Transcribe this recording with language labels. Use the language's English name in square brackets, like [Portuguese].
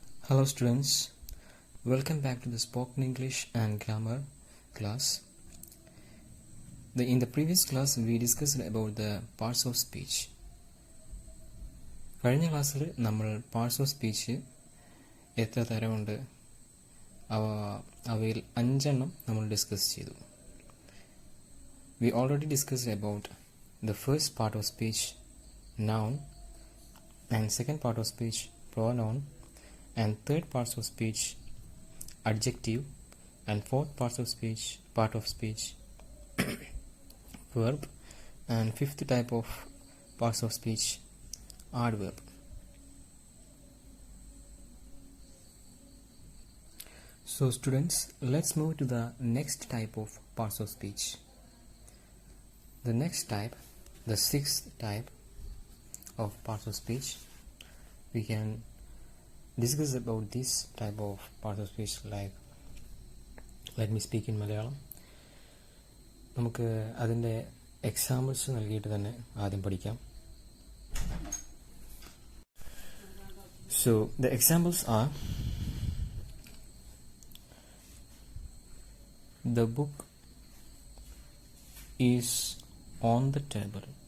[English] Hello students, welcome back to the spoken English and grammar class. In the previous class we discussed about the parts of speech. [Malayalam] കഴിഞ്ഞ ക്ലാസ്സിൽ നമ്മൾ parts of speech എത്ര തരമുണ്ട് അവയിൽ 5 നമ്മൾ discuss ചെയ്തു. [English] We already discussed about the first part of speech, noun, and second part of speech, pronoun, and third parts of speech, adjective, and fourth part of speech verb, and fifth type of parts of speech, adverb. So students, let's move to the next type of parts of speech. The next type, the sixth type of parts of speech, we can discuss about this type of parts of speech. Like, let me speak in Malayalam. [Malayalam] നമുക്ക് അതിൻ്റെ examples നൽകിയിട്ട് തന്നെ ആദ്യം പഠിക്കാം. [English] So the examples are: the book is on the table.